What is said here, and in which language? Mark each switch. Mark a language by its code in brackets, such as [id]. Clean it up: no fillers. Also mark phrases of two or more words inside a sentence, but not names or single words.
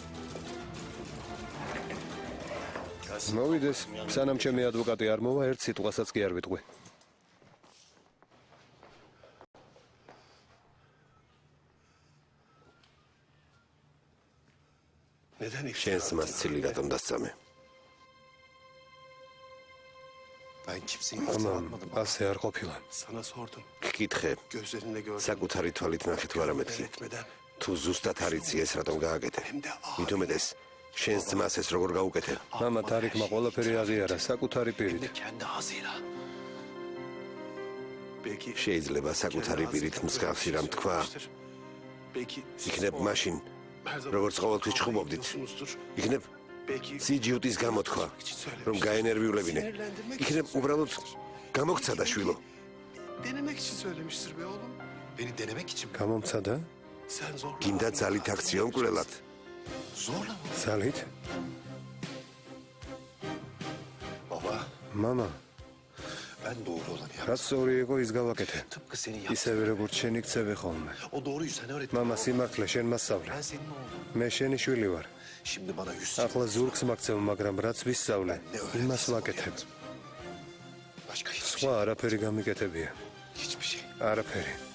[ka] მოვიდეს, სანამ ჩემი ადვოკატი არ მოვა, ერთ სიტყვასაც კი არ ვიტყვი. შენს მას ცილი რატომ დასწამე? [tr] Ben kimseyi [ka] ამამ ასე არ ყოფილა. [tr] Sana sordum. [ka] გკითხე, [tr] Gözlerinde gördüm. [ka] საკუთარი თვალით ნახე თუ არა მეთქი. Etmeden. თუ ზუსტად არ იცი ეს რატომ გააკეთე? მithumedes შენს ძმას ეს როგორ გაუკეთე? მამა თარიქმა ყველაფერი აღიარა საკუთარი პირით. [tr] Kendi ağzıyla. Belki [ka] შეიძლება საკუთარი პირით მსგავსი რამ თქვა? belki იქნებ მაშინ როგორც ყოველთვის ჩხუბობდით. იქნებ სიჯიუტის გამოთქვა, რომ გაენერვიულებინე. იქნებ უბრალოდ გამოგცადა შვილო. [tr] denemek için söylemiştir be oğlum. Beni denemek için mi? [ka] გამომცადა? [tr] Sen zorla. [ka] გინდა ძალით აქციონ კვლელად. [tr] Zorla mı? [ka] ძალით? Baba მამა, [tr] ben doğru olanı yaptım. [ka] რაც სწორი იყო ის გავაკეთე. [tr] Tıpkı senin yaptığın. [ka] ისევე როგორც შენი ქცევი ხოლმე. [tr] O doğruyu sen öğrettin. [ka] მამა სიმართლე შენ მასწავლე. [tr] Ben senin oğlum. [ka] მე შენი შვილი ვარ. [tr] Şimdi bana 100 [ka] ახლა ზურგს მაქცევ, მაგრამ რაც ვისწავლე, იმას ვაკეთებ. [tr] Başka hiçbir şey. [ka] სხვა არაფერი გამიკეთებია. [tr] Hiçbir şey. [ka] არაფერი.